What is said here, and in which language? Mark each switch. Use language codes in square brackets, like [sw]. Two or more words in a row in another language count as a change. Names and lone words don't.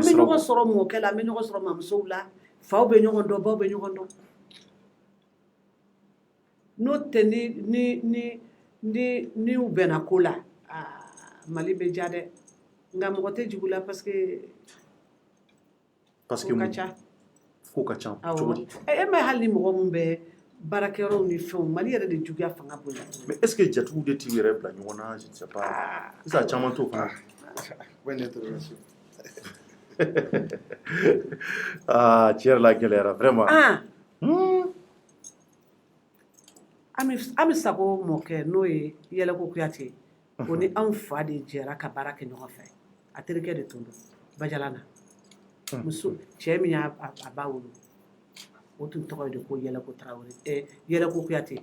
[bm] an bɛ ɲɔgɔn sɔrɔ mɔkɛ la an bɛ ɲɔgɔn sɔrɔ mamusow la faw bɛ ɲɔgɔn dɔn baw bɛ ɲɔgɔn dɔn n'o tɛ ni u bɛnna ko la Mali bɛ ja dɛ nka mɔgɔ tɛ jugu la [fr] parce que [bm] ko ka ca ko ka ca cogo di e mɛ hali ni mɔgɔ min bɛ baarakɛyɔrɔw ni fɛnw Mali yɛrɛ de juguya fanga bonya [fr] mais est-ce que [bm] jatigiw de t'u yɛrɛ bila ɲɔgɔn na [fr] je ne sais pas [bm] sisan caman t'o fana tiɲɛ yɛrɛ la gɛlɛyara vraiment Ami Sago mɔkɛ n'o ye Yɛlɛko Kuyate o ni anw fa de jɛra ka baara kɛ ɲɔgɔn fɛ a terikɛ de tun don Bajalana muso cɛ min y'a ba wolo o tun tɔgɔ ye de ko Yɛlɛko Tarawele Yɛlɛko Kuyate